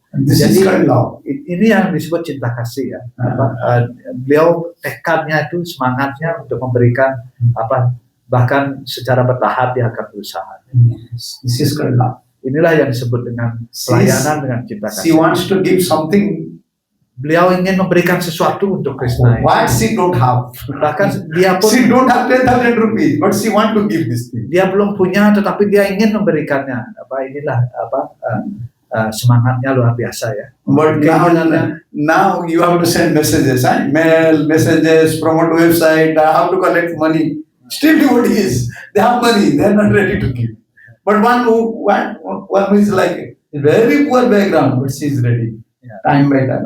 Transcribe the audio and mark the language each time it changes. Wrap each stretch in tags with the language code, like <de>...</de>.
<id>Jadi ini yang disebut cinta kasih ya. Beliau tekadnya itu, semangatnya untuk memberikan bahkan secara bertahap dia akan berusaha.</id> <en>This is called love.</en> <id>Inilah yang disebut dengan pelayanan dengan cinta kasih.</id> <en>She wants to give something.</en> <id>Beliau ingin memberikan sesuatu untuk Krishna.</id> <en>What she don't have.</en> <id>Bahkan dia pun</id> <en>she don't have 10,000 rupees, but she want to give this thing.</en> <id>Dia belum punya, tetapi dia ingin memberikannya. Inilah semangatnya luar biasa ya.</id> <en>But now you have to send messages, mail, messages, promote website. I have to collect money. Still devotees, they have money, they are not ready to give. But one who is like a very poor background, but she is ready. Time by time.</en>